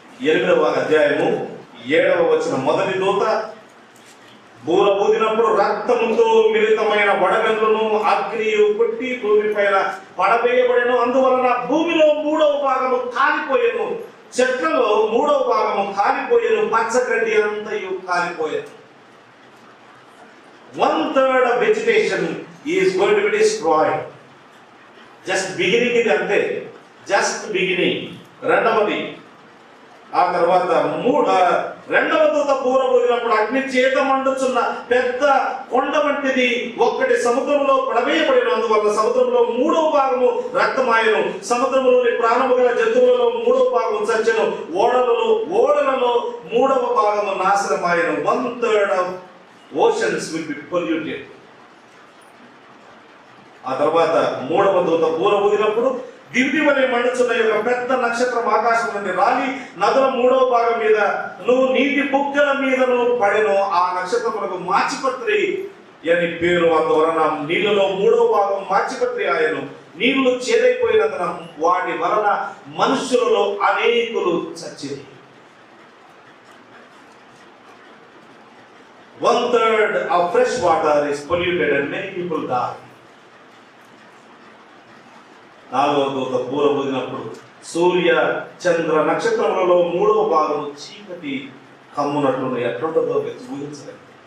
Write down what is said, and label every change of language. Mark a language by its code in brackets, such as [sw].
[te] 8వ అధ్యాయము 7వ వచనం. మొదటి దూత బూర ఊదినప్పుడు రక్తముతో మిళితమైన వడగండ్లను అగ్నియు కొట్టి భూమి పైన పడవేయబడెను. అందువలన భూమిలో 3వ భాగము కాలిపోయెను, చెట్లలో 3వ భాగము కాలిపోయెను, పచ్చగడ్డి అంతయు కాలిపోయెను. [en] 1/3 of vegetation is going to be destroyed. Just beginning [te] ఇది అంతే, జస్ట్ బిగినింగ్. రెండవది ఆ తర్వాత 2వ దూత బూర ఊదినప్పుడు అగ్ని చేత మండుచున్న పెద్ద కొండ వంటిది ఒక్కటి సముద్రంలో పడవేయబడిన. అందువల్ల సముద్రంలో 3వ భాగము రక్తమాయను, సముద్రంలోని ప్రాణము గల జంతువులలో 3వ భాగము చచ్చెను, ఓడలలో 3వ భాగము నాశనమాయను. [en] 1/3 of oceans will be polluted. [te] ఆ తర్వాత 3వ దూత బూర ఊదినప్పుడు దివ్య వలె మండుచున్న యొక్క పెద్ద నక్షత్రం ఆకాశం నుండి రాలి నదుల 3వ భాగం మీద నీటి బుగ్గల మీదను పడెను. ఆ నక్షత్రములకు మాచిపత్రి అని పేరు. అందువలన నీళ్ళలో 3వ భాగం మాచిపత్రి ఆయను. నీళ్లు చేదైపోయినందున వాటి వలన మనుషులలో అనేకులు చచ్చేది. [en] 1/3 of fresh water is polluted and many people die. [te] 4వ దూత బూర ఊదినప్పుడు సూర్య చంద్ర నక్షత్రములలో 3వ భాగము చీకటి కమ్మునట్లు ఎట్లుంటుందో ఊహించలేదు.